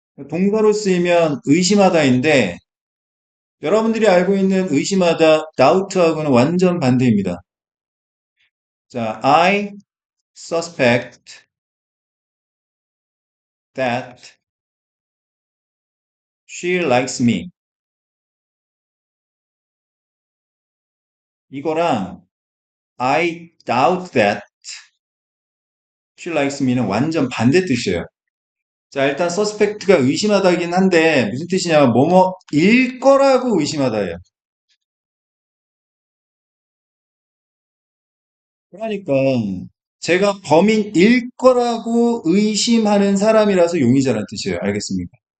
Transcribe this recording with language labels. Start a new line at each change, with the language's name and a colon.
Korean: 동사로 쓰이면 의심하다인데 여러분들이 알고 있는 의심하다, doubt하고는 완전 반대입니다.
English: 자, I suspect that she likes me.
Korean: 이거랑
English: I doubt that she likes me는
Korean: 완전 반대 뜻이에요. 자, 일단 suspect가 의심하다긴 한데 무슨 뜻이냐면 뭐뭐일 거라고 의심하다예요. 그러니까 제가 범인일 거라고 의심하는 사람이라서 용의자라는 뜻이에요. 알겠습니까?